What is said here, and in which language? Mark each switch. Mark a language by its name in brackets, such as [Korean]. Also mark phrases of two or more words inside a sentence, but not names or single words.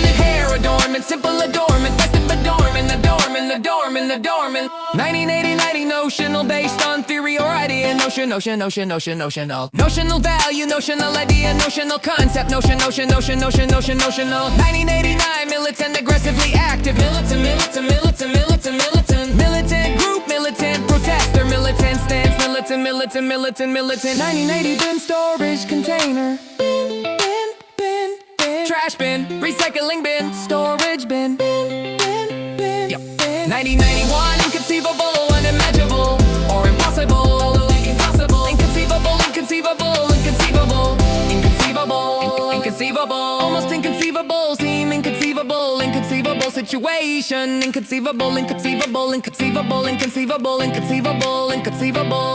[English] Hair adornment, simple adornment. Festive adornment, adornment, adornment, adornment. 1980 notional, based on theory or idea. Notion, notion, notion, notion, notional. Notional value, notional idea, notional concept. Notion, notion, notion, notion, notion, notional. 1989 militant, aggressively active. Militant, militant, militant, militant, militant. Militant group, militant protester, militant stance. Militant, militant, militant, militant. 1980 bin, storage container. Bin, bin, bin. Trash bin, recycling bin, storage bin. Bin, bin, bin, yep. 1991 inconceivable, unimaginable, or impossible. Impossible, inconceivable, inconceivable, inconceivable, inconceivable, inconceivable, almost inconceivable, seem inconceivable, inconceivable situation, inconceivable, inconceivable, inconceivable, inconceivable, inconceivable, inconceivable.